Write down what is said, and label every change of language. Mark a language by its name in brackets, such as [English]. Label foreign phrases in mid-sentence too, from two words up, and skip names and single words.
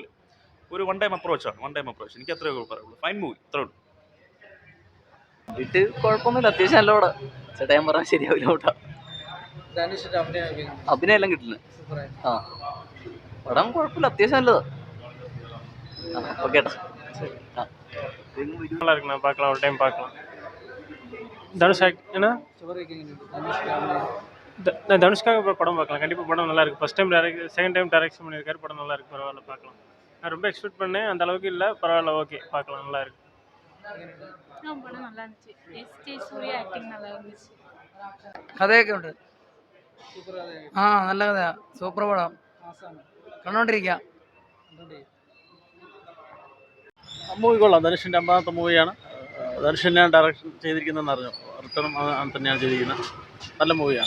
[Malayalam] ഒരു [English] one time approach [Malayalam] എനിക്ക് അത്രേ പറയുള്ളൂ. [English] fine movie, [Malayalam] അത്രേ ഉള്ളൂ. ഇത് കുഴപ്പമൊന്നുമില്ല, അത്യാവശ്യം നല്ല പടം. ചേട്ടാ ഞാൻ പറഞ്ഞാൽ ശരിയാവില്ല കേട്ടോ. അഭിനയം എല്ലാം കിട്ടില്ല. ആ പടം കുഴപ്പമില്ല, അത്യാവശ്യം നല്ലത്. ഓക്കെ ഏട്ടാ. [Tamil] நல்லா இருக்குண்ணா, பார்க்கலாம், ஒரு டைம் பார்க்கலாம். தனுஷ் ஏன்னா தனுஷ்காக படம் பார்க்கலாம், கண்டிப்பாக படம் நல்லா இருக்குது. [English] first time second time direction [Tamil] பண்ணியிருக்காரு, படம் நல்லா இருக்குது, பரவாயில்ல, பார்க்கலாம். நான் ரொம்ப எக்ஸ்பெக்ட் பண்ணேன், அந்த அளவுக்கு இல்லை, பரவாயில்ல, ஓகே, பார்க்கலாம், நல்லா இருக்கு. படம் நல்லா இருந்துச்சு. எஸ்டி சூர்யா ஆக்டிங் நல்லா இருந்துச்சு. [Malayalam] കഥയൊക്കെ ഉണ്ട്. ആ നല്ല കഥയാ, സൂപ്പർ പടം, കണ്ടോണ്ടിരിക്കാം. മൂവി കൊള്ളാം. ധനുഷിൻ്റെ 50th മൂവിയാണ്. ധനുഷിനെ ഡയറക്ഷൻ ചെയ്തിരിക്കുന്നതെന്ന് അറിഞ്ഞു. റിട്ടേണും തന്നെയാണ് ചെയ്തിരിക്കുന്നത്. നല്ല മൂവിയാണ്.